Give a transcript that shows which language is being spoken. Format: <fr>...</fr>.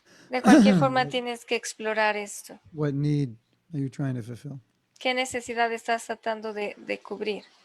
<es>De cualquier forma, tienes que explorar esto.</es> <en>What need are you trying to fulfill?</en> <es>¿Qué necesidad estás tratando de cubrir?</es>